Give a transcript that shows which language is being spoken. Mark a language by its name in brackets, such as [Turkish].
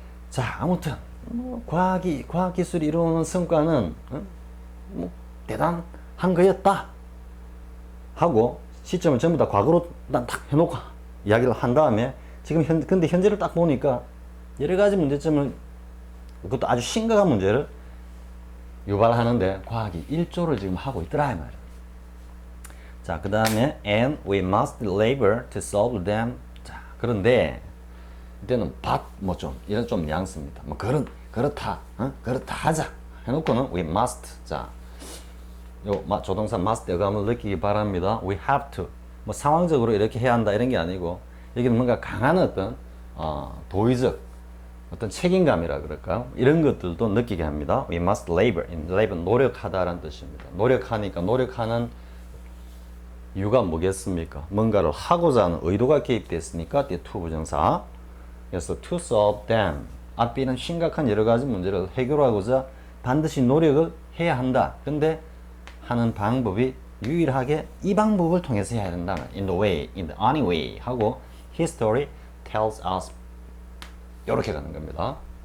[Korean] 자, 아무튼 과학기술이 이루는 성과는 대단한 거였다 하고 시점을 전부 다 과거로 딱 해놓고 이야기를 한 다음에 지금 근데 현재를 딱 보니까 여러 가지 문제점을 그것도 아주 심각한 문제를 유발하는데 과학이 일조를 지금 하고 있더라 이 말이야. 자, 그 다음에 [English] and we must labor to solve them. [Korean] 자, 그런데 이때는 but 이런 좀 뉘앙스입니다. 그렇다 하자 해놓고는 [English] we must. [Korean] 자, 요 조동사 must 어감을 느끼기 바랍니다. [English] we have to. [Korean] 상황적으로 이렇게 해야 한다 이런 게 아니고 여기는 뭔가 강한 어떤 도의적 어떤 책임감이라 그럴까 이런 것들도 느끼게 합니다. [English] We must labor. [Korean] labor 노력하다라는 뜻입니다. 노력하니까 노력하는 이유가 뭐겠습니까? 뭔가를 하고자 하는 의도가 개입됐으니까 뒤에 to 부정사. [English] 그래서 to solve them. [Korean] 앞에 있는 심각한 여러 가지 문제를 해결하고자 반드시 노력을 해야 한다. 근데 하는 방법이 유일하게 이 방법을 통해서 해야 된다. [English] In the way, in the only way 하고 history tells us [Korean] 이렇게 가는 겁니다.